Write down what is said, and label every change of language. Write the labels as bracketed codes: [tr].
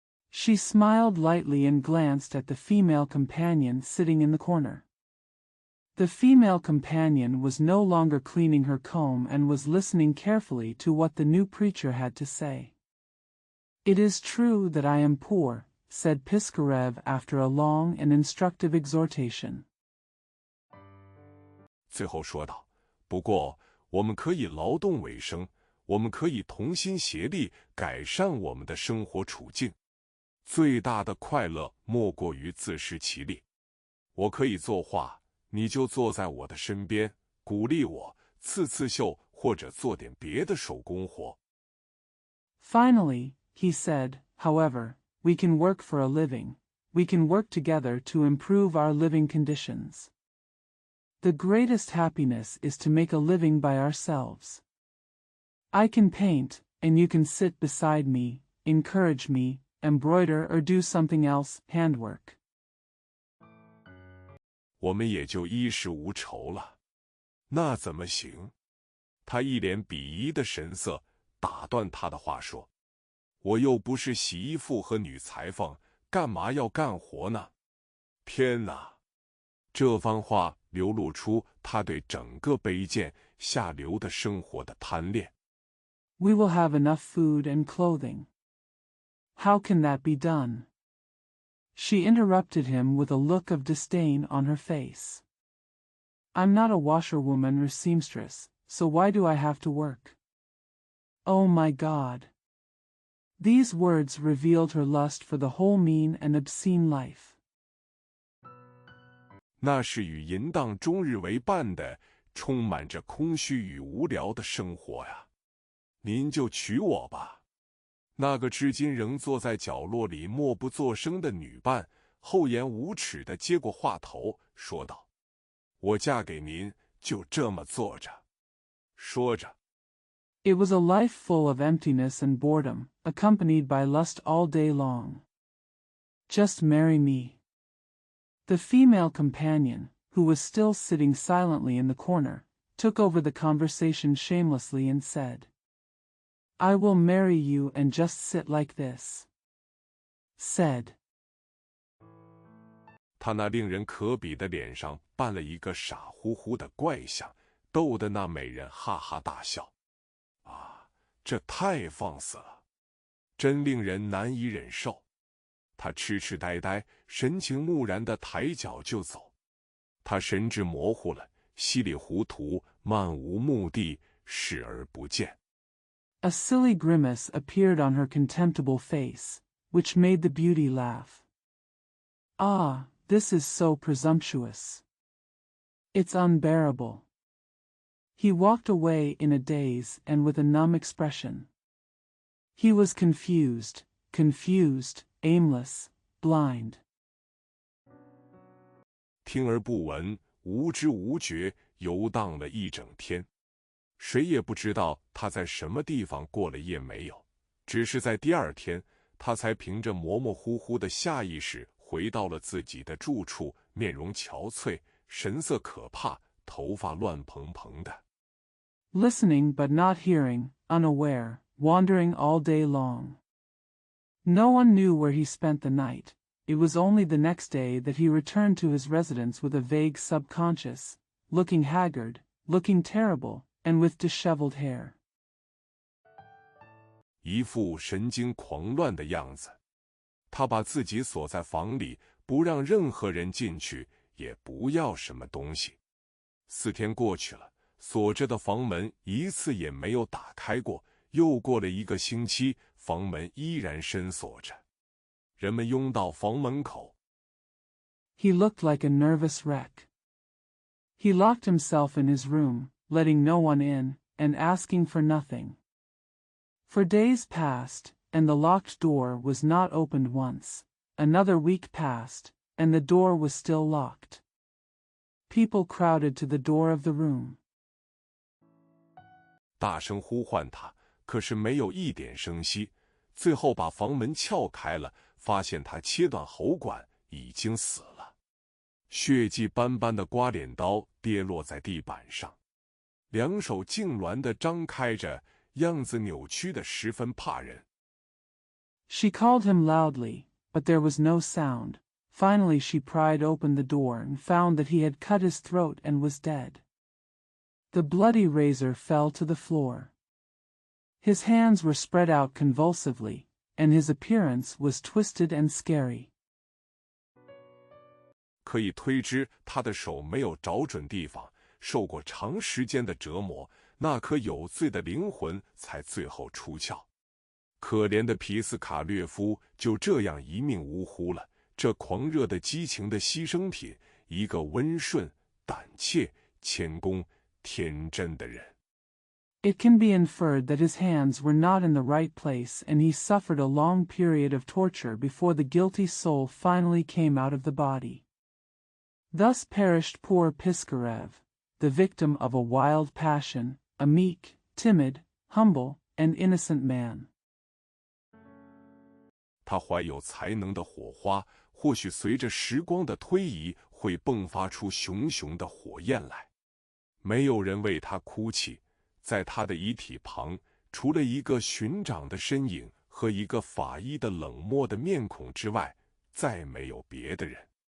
[en] She smiled lightly and glanced at the female companion sitting in the corner. The female companion was no longer cleaning her comb and was listening carefully to what the new preacher had to say. "It is true that I am poor," said Piskarev after a long and instructive exhortation. [zh] 最后说道：“不过，我们可以劳动为生，我们可以同心协力改善我们的生活处境。最大的快乐莫过于自食其力。我可以作画，你就坐在我的身边，鼓励我，刺绣或者做点别的手工活。” [en] Finally, he said, "However, we can work for a living. We can work together to improve our living conditions. The greatest happiness is to make a living by ourselves. I can paint, and you can sit beside me, encourage me, embroider or do something else, handwork. [zh] 我们也就衣食无愁了。那怎么行？他一脸鄙夷的神色打断他的话说：“我又不是洗衣服和女裁缝，干嘛要干活呢？” 天哪！这番话流露出他对整个卑贱下流的生活的贪恋。 [en] We will have enough food and clothing. How can that be done? She interrupted him with a look of disdain on her face. I'm not a washerwoman or seamstress, so why do I have to work? Oh my God! These words revealed her lust for the whole mean and obscene life. [zh] 那是与淫荡终日为伴的，充满着空虚与无聊的生活呀！您就娶我吧。那个至今仍坐在角落里默不作声的女伴，厚颜无耻地接过话头，说道：“我嫁给您，就这么坐着。” 说着 [en] It was a life full of emptiness and boredom, accompanied by lust all day long. Just marry me. The female companion, who was still sitting silently in the corner, took over the conversation shamelessly and said, I will marry you and just sit like this. Said. [zh] 他那令人可比的脸上扮了一个傻乎乎的怪相，逗得那美人哈哈大笑。啊，这太放肆了，真令人难以忍受。他痴痴呆呆，神情木然地抬脚就走。他神志模糊了，稀里糊涂，漫无目的，视而不见。 [en] A silly grimace appeared on her contemptible face, which made the beauty laugh. Ah, this is so presumptuous. It's unbearable. He walked away in a daze and with a numb expression. He was confused, aimless, blind. [zh] 听而不闻，无知无觉，游荡了一整天。谁也不知道他在什么地方过了夜没有，只是在第二天，他才凭着模模糊糊的下意识回到了自己的住处，面容憔悴，神色可怕，头发乱蓬蓬的。 [en] Listening but not hearing, unaware, wandering all day long. No one knew where he spent the night. It was only the next day that he returned to his residence with a vague subconscious, looking haggard, looking terrible, and with disheveled hair. [zh] 一副神经狂乱的样子。他把自己锁在房里，不让任何人进去，也不要什么东西。 4天过去了，锁着的房门一次也没有打开过。又过了1个星期，房门依然深锁着。人们拥到房门口。 [en] He looked like a nervous wreck. He locked himself in his room, letting no one in, and asking for nothing. For days passed, and the locked door was not opened once. Another week passed, and the door was still locked. People crowded to the door of the room. [zh] 大声呼唤他，可是没有一点声息。最后把房门撬开了，发现他切断喉管，已经死了。血迹斑斑的刮脸刀跌落在地板上，两手痉挛地张开着，样子扭曲得十分怕人。 [en] She called him loudly, but there was no sound. Finally she pried open the door and found that he had cut his throat and was dead. The bloody razor fell to the floor. His hands were spread out convulsively, and his appearance was twisted and scary. [zh] 可以推知他的手没有找准地方，受过长时间的折磨，那颗有罪的灵魂才最后出窍。可怜的皮斯卡略夫就这样一命呜呼了。这狂热的激情的牺牲品，一个温顺、胆怯、谦恭、天真的人。 [en] It can be inferred that his hands were not in the right place and he suffered a long period of torture before the guilty soul finally came out of the body. Thus perished poor Piskarev, the victim of a wild passion, a meek, timid, humble, and innocent man. [zh] 他怀有才能的火花，或许随着时光的推移，会迸发出熊熊的火焰来。没有人为他哭泣。在他的遗体旁，除了一个寻长的身影和一个法医的冷漠的面孔之外，再没有别的人。